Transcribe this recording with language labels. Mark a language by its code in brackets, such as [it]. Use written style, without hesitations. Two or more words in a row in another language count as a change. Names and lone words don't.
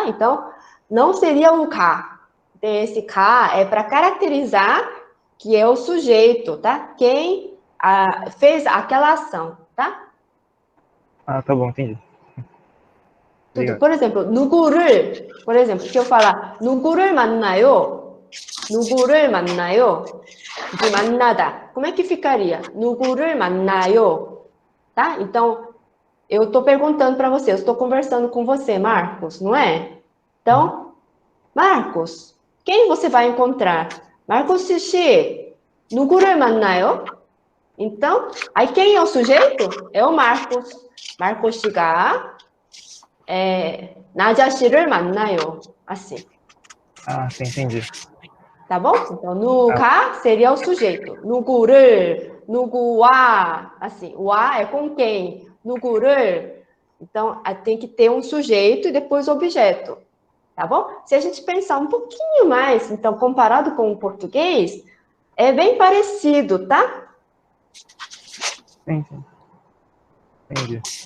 [pt] Então, não seria o ka. Esse ka é para caracterizar que é o sujeito, tá? Quem fez aquela ação, tá? Tá bom, entendi. Por exemplo, 누구를, por exemplo, se eu falar [ko] 누구를 만나요? 누구를 만나요? [pt] De 만나다. Como é que ficaria? [ko] 누구를 만나요? [pt] Tá? Então, eu estou perguntando para você, eu estou conversando com você, Marcos, não é? Então, Marcos, quem você vai encontrar? [ko] Marcos 씨, 누구를 만나요? [pt] Então, aí quem é o sujeito? É o Marcos. [ko] Marcos 씨가 나자 씨를 만나요. [pt] Assim. Sim, entendi. Tá bom? Então, 누가 seria o sujeito. [ko] 누구를, 누구와, [pt] assim, o a é com quem. 누구를, então, tem que ter um sujeito e depois o objeto. Tá bom? Se a gente pensar um pouquinho mais, então, comparado com o português, é bem parecido, tá? Sim. Entendi.